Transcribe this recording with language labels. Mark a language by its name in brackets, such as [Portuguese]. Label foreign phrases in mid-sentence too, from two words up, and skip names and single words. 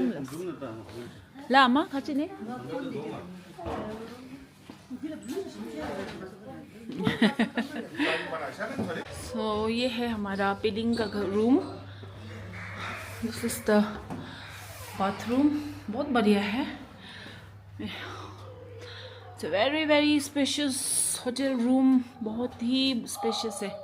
[Hindi] Lama 같이 네. So ये है हमारा पेलिंग का रूम। [English] This is the bathroom, [Hindi] बहुत बढ़िया है। [English] It's a very spacious hotel room, [Hindi] बहुत ही स्पेशियस है।